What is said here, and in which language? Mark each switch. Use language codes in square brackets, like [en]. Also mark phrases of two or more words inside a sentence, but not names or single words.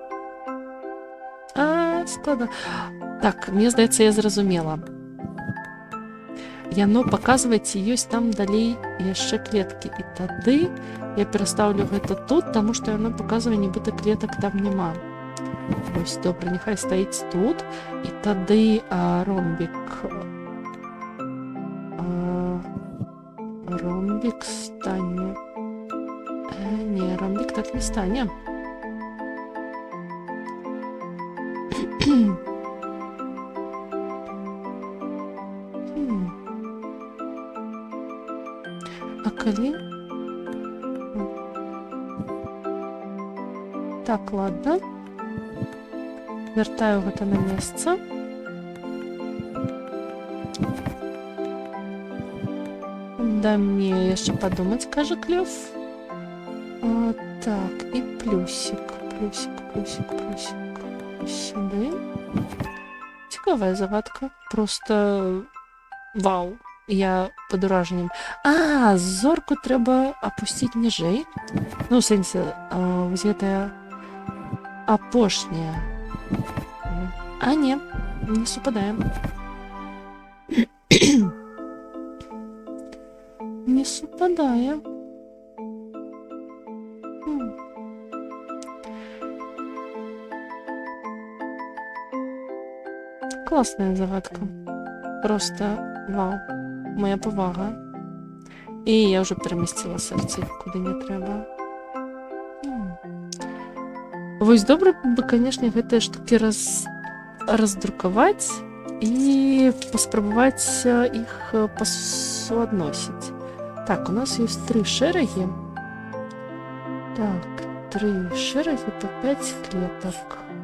[be] Складна. Так, мне здаецца, я зразумела. Яно паказвае, ці ёсць там далей яшчэ клеткі. І тады я перастаўлю гэта тут, таму што яно паказвае, нібыта клетак там няма. [uk] Ось, добре, нехай стоїть тут. І тоді ромбік. Ромбік стане. Ні, ромбік так не стане. А коли? [ru] Так, ладно. [be] Вертаю гэта на место. [ru] Дай мне еще подумать, каже Клев. Так, и плюсик. Плюсик. Сюда. [uk] Цікава загадка. Просто вау. Я под ураженням. Зорку треба опустить ніжей. [be] Ну, в сенсі, ось гэта апошняя. [uk] Не супадає. Не супадає. Класная загадка. Просто вау. Моя повага. І я вже перемістила серце, куди не треба. [be] Вось добре бы, конечно, гэтыя штукі раздрукаваць і паспрабаваць іх пасуадносіць. Так, у нас есть 3 шэрагі. Так, 3 шэрагі по 5 клеток.